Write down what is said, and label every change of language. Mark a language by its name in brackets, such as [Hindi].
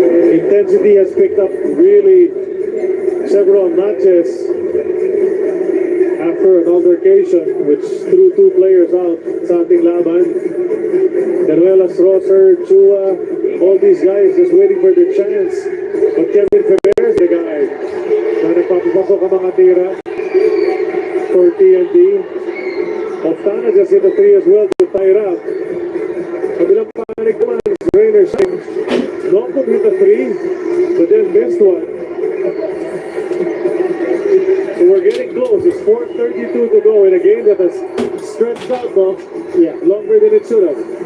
[English] Intensity has picked up really several notches after an altercation which threw 2 players out [Filipino] sa ating laban. [English] Caruelas, Rosser, Chua, all these guys just waiting for their chance. But Kevin Ferrer, they got [Filipino] Papapasok ang mga tira for TNT. [English] Oftana just hit a 3 as well to tie it up. [Filipino] Kabilang panig naman, [English] Rainer Shine. Nongkong hit a 3, but then missed one. So we're getting close. It's 4:32 to go in a game that has stretched out longer than it should have.